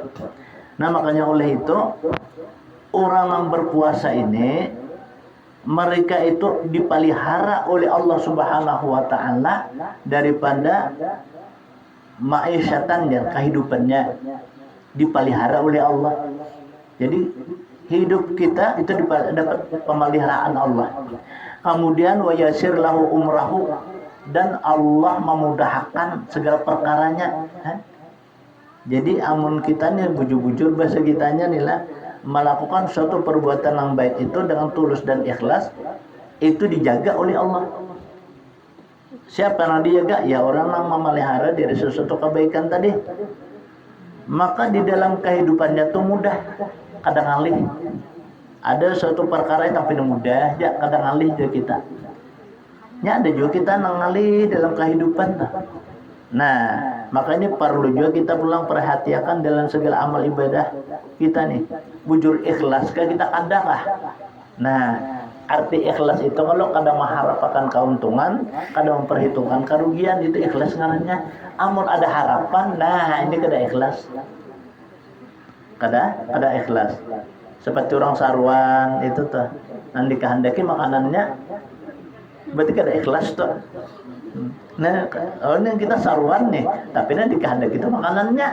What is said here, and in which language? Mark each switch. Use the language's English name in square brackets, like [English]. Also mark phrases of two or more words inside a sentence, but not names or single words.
[Indonesian] Nah, makanya oleh itu orang yang berpuasa ini mereka itu dipelihara oleh Allah [Arabic] Subhanahu wa taala [Indonesian] daripada ma'isyatan dan kehidupannya dipelihara oleh Allah. Jadi hidup kita itu dapat pemeliharaan Allah. Kemudian [Arabic] wa yasir lahu umrahu, [Indonesian] dan Allah memudahkan segala perkaranya. Jadi amun kita nih bujur-bujur bahasa kitanya nih melakukan suatu perbuatan yang baik itu dengan tulus dan ikhlas, itu dijaga oleh Allah. Siapa yang dijaga? Ya orang yang memelihara dari sesuatu kebaikan tadi. Maka di dalam kehidupannya itu mudah. Kadang alih ada suatu perkara yang tapi mudah ya kadang alih dari kita. Ya ada juga kita ngalih dalam kehidupan. Nah, makanya perlu juga kita pulang perhatikan dalam segala amal ibadah kita nih. Bujur ikhlas kan kita kadang lah. Nah, arti ikhlas itu kalau kadang mengharapkan keuntungan, kadang memperhitungkan kerugian, itu ikhlas ngarannya. [Banjar] Amun ada harapan, nah ini kada ikhlas. Kada ikhlas. Seperti orang sarwan itu tuh, nanti kehendaki makanannya, berarti kada ikhlas tuh. [Indonesian] Nah, ini kita sarwan nih, tapi nanti kehendak kita makanannya.